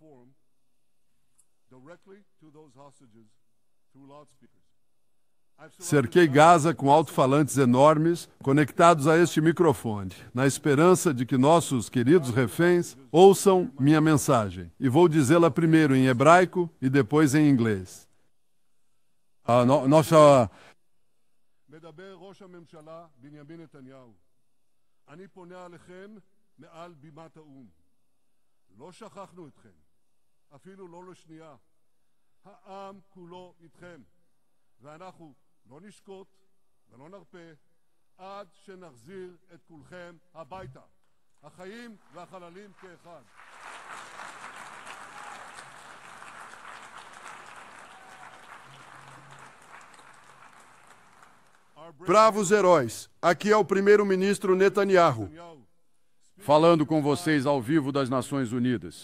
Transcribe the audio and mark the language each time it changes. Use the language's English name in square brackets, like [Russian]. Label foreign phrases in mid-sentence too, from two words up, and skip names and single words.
[Portuguese] Cerquei Gaza com alto-falantes enormes conectados a este microfone, na esperança de que nossos queridos reféns ouçam minha mensagem. E vou dizê-la primeiro em hebraico e depois em inglês. [Hebrew] מדבר ראש הממשלה בנימין נתניהו. אני פונה עליכם מעל בימת האו"ם. לא שכחנו אתכם, אפילו לא לשנייה. העם כולו איתכם, ואנחנו לא נשקוט ולא נרפה עד שנחזיר את כולכם הביתה, החיים והחללים כאחד. [Portuguese] Bravos heróis, aqui é o primeiro-ministro Netanyahu, falando com vocês ao vivo das Nações Unidas.